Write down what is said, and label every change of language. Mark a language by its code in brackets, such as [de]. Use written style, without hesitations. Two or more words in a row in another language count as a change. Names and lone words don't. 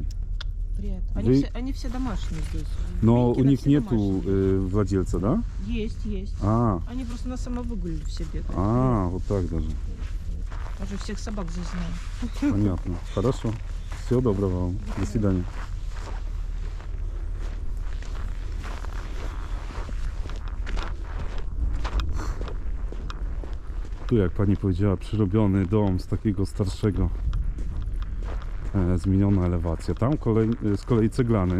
[ru] Приятно. Вы- Они все домашние здесь. Но у Минькины них все нету домашние. владельца, да? Есть. Они просто на самовыгуле все бегают. Вот так даже. Уже всех собак здесь знаю. Понятно. Хорошо. Всего доброго вам. До свидания. [pl] Tu, jak pani powiedziała, przerobiony dom z takiego starszego. Zmieniona elewacja. Tam z kolei ceglany.